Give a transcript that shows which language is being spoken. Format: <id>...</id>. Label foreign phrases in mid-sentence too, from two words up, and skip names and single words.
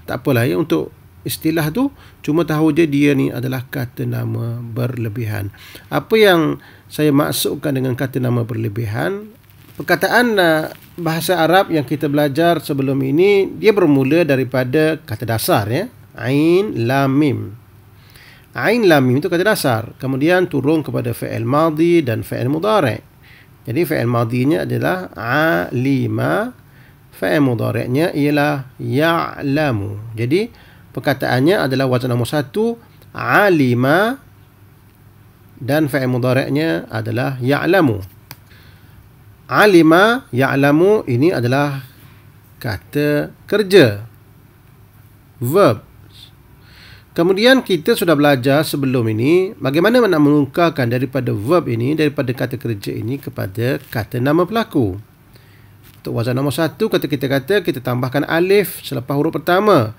<ms>Tak apalah ya, untuk istilah tu cuma tahu je dia ni adalah kata nama berlebihan. Apa yang saya maksudkan dengan kata nama berlebihan? Perkataan bahasa Arab yang kita belajar sebelum ini, dia bermula daripada kata dasar, ya.</ms> <ar>عين لام ميم. عين لام ميم</ar> <ms>itu kata dasar. Kemudian turun kepada</ms> <ar>فعل ماضي</ar> <ms>dan</ms> <ar>فعل مضارع'.</ar> <ms>Jadi fi'il madhinya adalah alima, fa'il mudhari'nya ialah ya'lamu. Jadi perkataannya adalah wazan nombor 1 alima, dan fa'il mudhari'nya adalah ya'lamu.</ms> <ar>علم، يعلم</ar> <ms>ini adalah kata kerja, verb. Kemudian kita sudah belajar sebelum ini bagaimana nak menukarkan daripada verb ini, daripada kata kerja ini kepada kata nama pelaku. Untuk wazan nombor 1, kita tambahkan alif selepas huruf pertama.</ms>